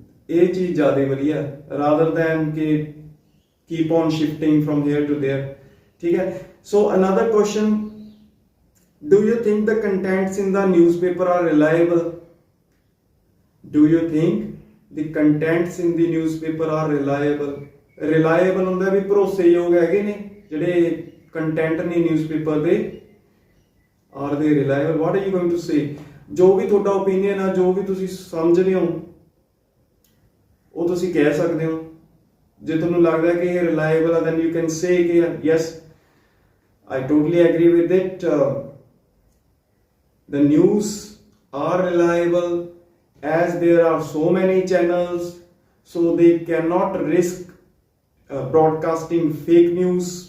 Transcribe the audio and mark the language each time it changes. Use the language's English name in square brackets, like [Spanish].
[Punjabi] ਇਹ ਚੀਜ਼ ਜ਼ਿਆਦਾ ਵਧੀਆ ਰਾਦਰ ਦੈਨ ਕਿ [English] Keep on shifting from here to there. [Punjabi] ਠੀਕ ਹੈ. [English] So another question, do you think the contents in the newspaper are reliable? Do you think the contents in the newspaper are reliable? [Punjabi] Reliable ਹੁੰਦਾ ਵੀ ਭਰੋਸੇਯੋਗ ਹੈਗੇ ਨੇ ਜਿਹੜੇ content ਨੇ newspaper ਦੇ. [English] Are they reliable? What are you going to say? [Punjabi] ਜੋ ਵੀ ਤੁਹਾਡਾ opinion ਆ, ਜੋ ਵੀ ਤੁਸੀਂ ਸਮਝਦੇ ਹੋ, ਉਹ ਤੁਸੀਂ ਕਹਿ ਸਕਦੇ ਹੋ. ਜੇ ਤੁਹਾਨੂੰ ਲੱਗਦਾ ਕਿ ਇਹ ਰਿਲਾਇਬਲ ਆ, [English] then you can say [Punjabi] ਕਿ [English] yes, I totally agree with it. The news are reliable as there are so many channels, so they cannot risk broadcasting fake news.